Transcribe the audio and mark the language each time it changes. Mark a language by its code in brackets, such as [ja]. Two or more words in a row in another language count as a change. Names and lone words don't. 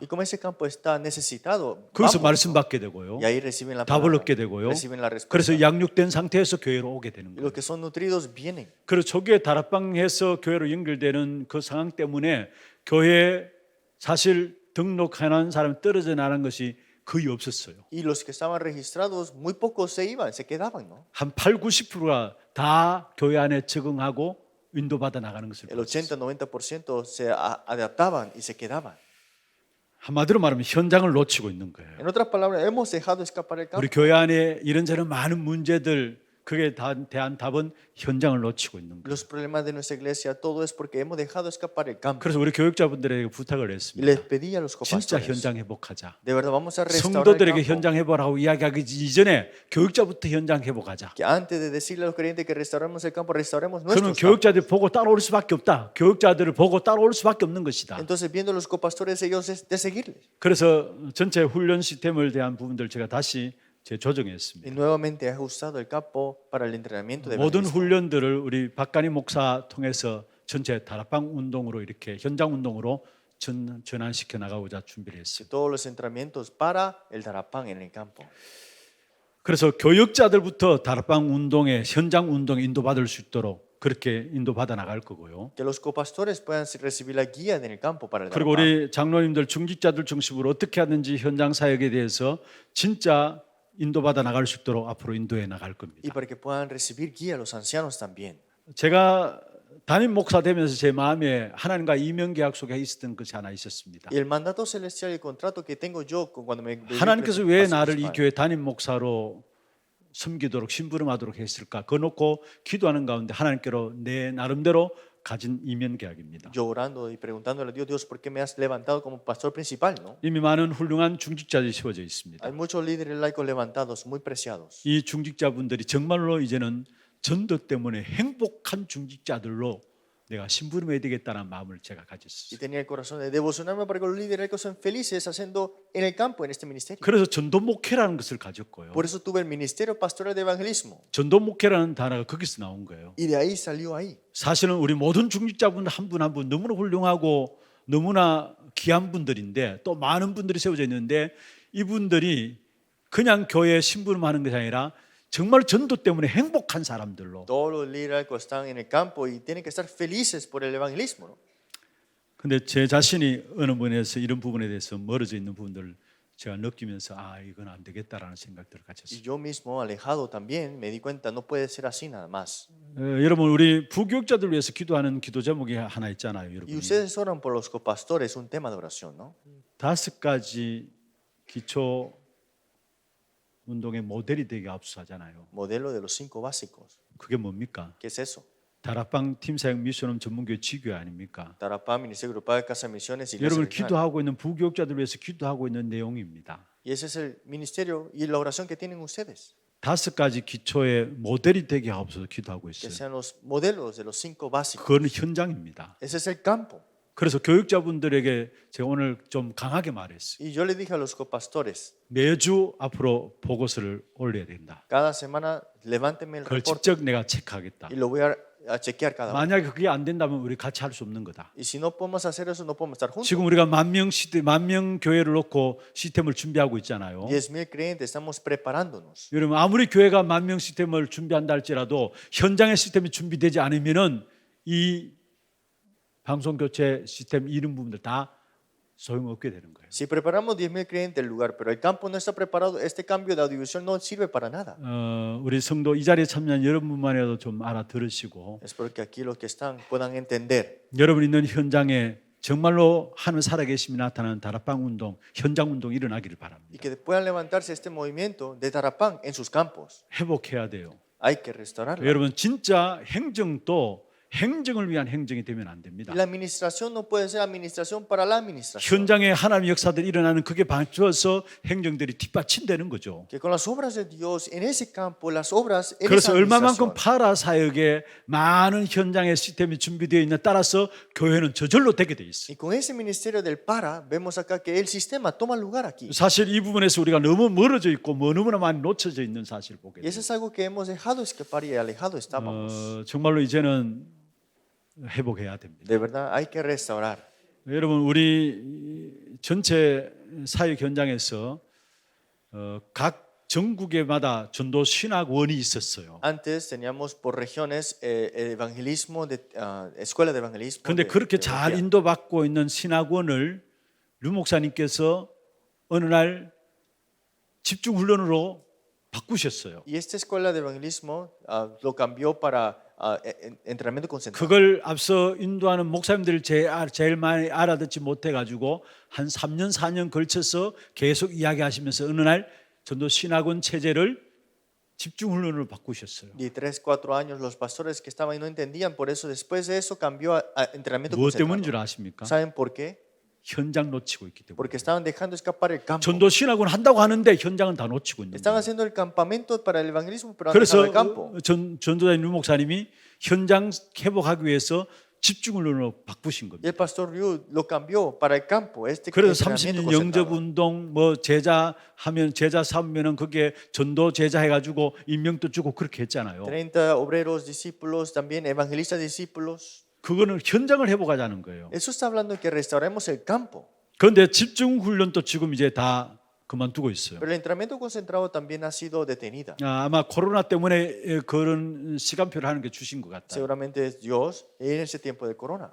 [es] Y como ese campo está necesitado, [ko] 거기서 [es] vamos, [ko] 말씀 [es] ¿no? [ko] 받게 되고요. [es] Y ahí reciben la [ko] 답을 [es] palabra, [ko] 얻게 되고요. [es] reciben la respuesta. [ko] 그래서 양육된 상태에서 교회로 오게 되는 [es] Y [ko] 거예요. [es] los que son nutridos vienen. [ko] 그리고 초기에 다락방에서 교회로 연결되는 그 상황 때문에 교회 사실 등록하는 사람이 떨어져 나가는 것이 거의 없었어요. [es] Y los que estaban registrados, muy pocos se iban, se quedaban, ¿no? [ko] 한 80-90%가 다 교회 안에 적응하고 인도받아 나가는 것을 [es] El [ko] 봤어요. [es] 80-90% se adaptaban y se quedaban. [ko] 한마디로 말하면 현장을 놓치고 있는 거예요. [es] En otras palabras, hemos dejado escapar el campo. [ko] 우리 교회 안에 이런저런 많은 문제들 그에 대한 답은 현장을 놓치고 있는 거예요. [es] Los problemas de nuestra iglesia, todo es porque hemos dejado escapar el campo. [ko] 그래서 우리 교육자분들에게 부탁을 [es] Y [ko] 했습니다. [es] les pedí a los [ko] 진짜 [es] copastores, [ko] 현장 회복하자. [es] de verdad vamos a restaurar el [ko] 성도들에게 [es] campo. [ko] 현장 회복하고 이야기하기 이전에 교육자부터 현장 회복하자. [es] Que antes de decirle a los creyentes que restauremos el campo, restauremos [ko] 그러면 [es] nuestros campos. [ko] 교육자들이 보고 따라올 수밖에 없다. 교육자들을 보고 따라올 수밖에 없는 것이다. [es] Entonces, viendo a los copastores, ellos es de seguirles. [ko] 그래서 전체 훈련 시스템을 대한 부분들 제가 다시 재조정했습니다. [es] Y nuevamente he ajustado el campo para el entrenamiento de [ko] 모든 [es] evangelismo. [ko] 훈련들을 우리 박간희 목사 통해서 전체 다락방 운동으로 이렇게 현장 운동으로 전환시켜 나가고자 준비를 했습니다. [es] Todos los entrenamientos para el Darapán en el campo. [ko] 그래서 교육자들부터 다락방 운동에 현장 운동에 인도받을 수 있도록 그렇게 인도받아 나갈 거고요. [es] Que los copastores puedan recibir la guía en el campo para el [ko] 그리고 [es] Darapán. [ko] 우리 장로님들 중직자들 중심으로 어떻게 하든지 현장 사역에 대해서 진짜 인도받아 나갈 수 있도록 앞으로 인도해 나갈 [es] Y [ko] 겁니다. [es] para que puedan recibir guía a los ancianos también. [ko] 제가 담임 목사 되면서 제 마음에 하나님과 이면 계약 속에 있었던 것이 하나 있었습니다. [es] Y el mandato celestial y el contrato que tengo yo cuando me [ko] 하나님께서 왜 나를 이 [es] principal. [ko] 교회 담임 목사로 섬기도록 심부름하도록 했을까? 그거 놓고 기도하는 가운데 하나님께로 내 나름대로 가진 이면 계약입니다. [es] Yo orando y preguntándole a Dios, Dios, ¿por qué me has levantado como pastor principal? ¿No? [ko] 이미 많은 훌륭한 중직자들이 세워져 있습니다. [es] Hay muchos líderes laicos levantados, muy preciados. [ko] 이 중직자분들이 정말로 이제는 전도 때문에 행복한 중직자들로 내가 심부름해야 되겠다는 마음을 제가 [es] Y [ko] 가졌어요. [es] tenía el corazón de devocionarme para que los líderes laicos sean felices haciendo en el campo, en este ministerio. [ko] 그래서 전도 목회라는 것을 가졌고요. [es] Por eso tuve el ministerio pastoral de evangelismo. [ko] 전도 목회라는 단어가 거기서 나온 거예요. [es] Y de ahí salió ahí. [ko] 사실은 우리 모든 중직자분 한 분 한 분 너무나 훌륭하고 너무나 귀한 분들인데 또 많은 분들이 세워져 있는데 이분들이 그냥 교회에 심부름하는 것이 아니라 정말 전도 때문에 행복한 사람들로. [es] Todos los líderes laicos están en el campo y tienen que estar felices por el evangelismo. ¿No? [ko] 근데 제 자신이 어느 부분에서 이런 부분에 대해서 멀어져 있는 부분들을 제가 느끼면서 아 이건 안 되겠다라는 생각들을 [es] Y [ko] 가졌어요. [es] yo mismo, alejado también, me di cuenta, no puede ser así nada más. [ko] 여러분 우리 부교육자들 위해서 기도하는 기도 제목이 하나 있잖아요, [es] Y [ko] 여러분. [es] ustedes oran por los copastores, un tema de oración, ¿no? [ko] 5가지 기초 운동의 모델이 되게 압수하잖아요. [es] Modelo de los 5 básicos. [ko] 그게 뭡니까? [es] ¿Qué es eso? [ko] 다락방 팀사역 미션은 전문교회 지교회 아닙니까? [es] Darapam, Ministerio Grupal, Casa Misiones, Iglesia [ko] 여러분 [es] Regional. [ko] 기도하고 있는 부교육자들 위해서 기도하고 있는 내용입니다. [es] Y ese es el ministerio y la oración que tienen ustedes. [ko] 5가지 기초의 모델이 되게 하옵소서 기도하고 [es] Que [ko] 있어요. [es] sean los modelos de los 5 básicos. [ko] 그거는 현장입니다. [es] Ese es el campo. [ko] 그래서 교육자분들에게 제가 오늘 좀 강하게 말했어요. [es] Y yo le dije a los copastores, [ko] 매주 앞으로 보고서를 올려야 된다. [es] cada semana levántenme el [ko] 그걸 [es] reporte [ko] 직접 내가 체크하겠다. [es] y lo voy a chequear cada uno. [ko] 만약에 그게 안 된다면 우리 같이 할 수 없는 거다. [es] Y si no podemos hacer eso, no podemos estar juntos. [ko] 지금 우리가 만명 교회를 놓고 시스템을 준비하고 있잖아요. [es] 10,000 creyentes, estamos preparándonos. [ko] 여러분 아무리 교회가 만명 시스템을 준비한다 할지라도 현장의 시스템이 준비되지 않으면은 이 방송 교체 시스템 이런 부분들 다 소용없게 되는 거예요. [es] Si preparamos 10,000 creyentes el lugar, pero el campo no está preparado, este cambio de audiovisual no sirve para nada. [ko] 우리 성도 이 자리에 참여한 여러분만이라도 좀 알아들으시고 [es] Espero que aquí los que están puedan entender. [ko] 여러분 있는 현장에 정말로 하나님 살아계심이 나타나는 다락방 운동, 현장 운동이 일어나기를 [es] Y [ko] 바랍니다. [es] que puedan levantarse este movimiento de Darapán en sus campos. [ko] 회복해야 돼요. [es] Hay que restaurarlo. [ko] 여러분 진짜 행정도 행정을 위한 행정이 되면 안 됩니다. [es] Y la administración no puede ser administración para la administración. [ko] 현장에 하나님의 역사들이 일어나는 그게 받쳐서 행정들이 뒷받침되는 거죠. [es] Que con las obras de Dios en ese campo, las obras en [ko] 그래서 [es] esa [ko] 얼마만큼 [es] administración. [ko] 파라 사역에 많은 현장의 시스템이 준비되어 있는 따라서 교회는 저절로 되게 돼 있어요. [es] Y con ese ministerio del para, vemos acá que el sistema toma lugar aquí. [ko] 사실 이 부분에서 우리가 너무 멀어져 있고 너무나 많이 놓쳐져 있는 사실을 보게 [es] Y [ko] 돼요. [es] eso es algo que hemos dejado escapar y alejado estábamos. [ko] 정말로 이제는 회복해야 됩니다. [es] De verdad, hay que restaurar. [ko] 여러분 우리 전체 사역 현장에서 각 전국에마다 전도 신학원이 있었어요. [es] Antes teníamos por regiones evangelismo, escuela de evangelismo. [ko] 그런데 [es] de [ko] 그렇게 잘 [es] teología. [ko] 인도받고 있는 신학원을 류 목사님께서 어느 날 집중 훈련으로 바꾸셨어요. [es] Y esta escuela de evangelismo lo cambió para entrenamiento concentrado. [ko] 그걸 앞서 인도하는 목사님들 제일 많이 알아듣지 못해가지고 한 3년 4년 걸쳐서 계속 이야기하시면서 어느 날 전도 신학원 체제를 집중 훈련으로 바꾸셨어요. [es] Y 3-4 años los pastores que estaban ahí no entendían, por eso después de eso cambió a entrenamiento [ko] 무엇 때문인 줄 [es] concentrado. [ko] 아십니까? [es] ¿Saben por qué? [ko] 현장 놓치고 있기 때문에. [es] Porque estaban dejando escapar el campo. [ko] 전도 신학원 한다고 하는데 현장은 다 놓치고 있는 [es] Están [ko] 거예요. [es] haciendo el campamento para el evangelismo, pero han [ko] 그래서 [es] dejado el campo. [ko] 전도자인 류 목사님이 현장 회복하기 위해서 집중 훈련으로 바꾸신 [es] Y [ko] 겁니다. [es] el pastor Ryu lo cambió para el campo. Este [ko] 그래서 [es] entrenamiento [ko] 30년 영접 [es] concentrado. [ko] 운동 뭐 제자 하면 제자 삼으면은 그게 전도 제자 해가지고 임명도 주고 그렇게 했잖아요. [es] 30 obreros, discípulos, también evangelistas, discípulos. [ko] 그거는 현장을 회복하자는 거예요. [es] Eso está hablando de que restauremos el campo. [ko] 그런데 집중 훈련도 지금 이제 다 그만두고 있어요. [es] Pero el entrenamiento concentrado también ha sido detenida. [ko] 아마 코로나 때문에 그런 시간표를 하는 게 주신 것 같다. [es] Seguramente es Dios en ese tiempo de corona.